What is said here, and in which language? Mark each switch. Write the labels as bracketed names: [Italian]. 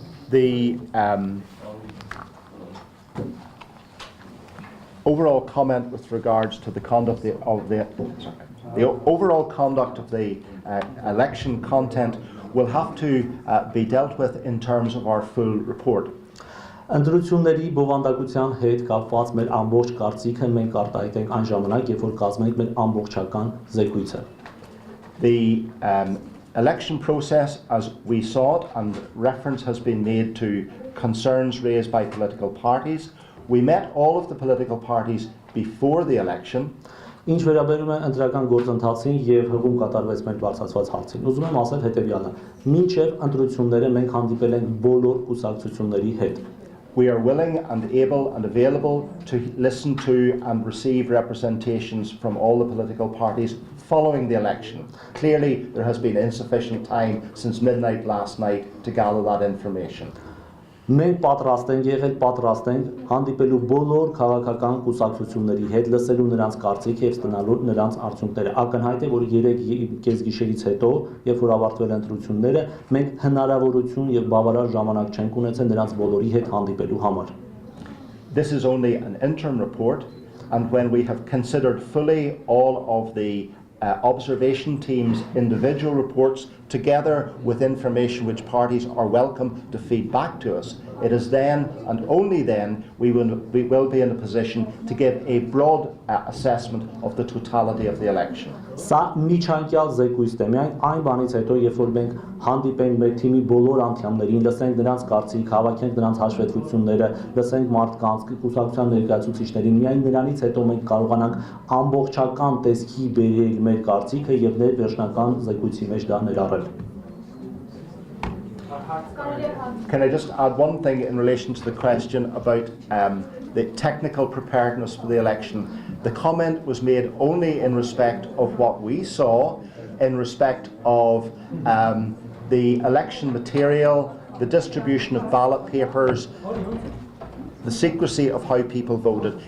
[English] The overall comment with regards to the conduct of the overall conduct of the election content will have to be dealt with in terms of our full report. [Armenian] Ընտրությունների բովանդակության հետ կապված մեր ամբողջ կարծիքը մենք արտահայտենք այն ժամանակ, երբ որ կազմենք մեր ամբողջական զեկույցը. [English] The election process, as we saw it, and reference has been made to concerns raised by political parties. We met all of the political parties before the election. [Armenian] Ինչ վերաբերում է ընտրական գործընթացին եւ հղում կատարվեց մեր բարձրացված հարցին։ Ուզում եմ ասել հետեւյալը. Մինչեւ ընտրությունները մենք հանդիպել ենք բոլոր կուսակցությունների հետ։ [English] We are willing and able and available to listen to and receive representations from all the political parties following the election. Clearly, there has been insufficient time since midnight last night to gather that information. [Armenian] Մենք պատրաստ ենք եղել, պատրաստ ենք հանդիպելու բոլոր քաղաքական կուսակցությունների հետ, լսելու նրանց կարծիքը եւ ստանալու նրանց արդյունքները։ Ակնհայտ է, որ 3 կեսգիշերից հետո, երբ որ ավարտվել ընտրությունները, մենք հնարավորություն եւ բավարար ժամանակ չենք ունեցել նրանց բոլորի հետ հանդիպելու համար։ [English] This is only an interim report, and when we have considered fully all of the observation teams' individual reports together with information which parties are welcome to feed back to us, it is then and only then we will be in a position to give a broad assessment of the totality of the election. [Armenian] Սա միջանկյալ զեկույցն է, միայն այն բանից հետո, երբ որ մենք հանդիպենք մեր թիմի բոլոր անդամներին, լսենք նրանց կարծիք, հավաքենք նրանց հաշվետվությունները, լսենք մարդկանց, կուսակցության ներկայացուցիչներին, միայն նրանից հետո մենք կարողանանք ամբողջական տեսքի բերել մեր կարծիքը եւ վերջնական զեկույցի մեջ դա ներառել։ [English] Can I just add one thing in relation to the question about the technical preparedness for the election? The comment was made only in respect of what we saw, in respect of the election material, the distribution of ballot papers, the secrecy of how people voted.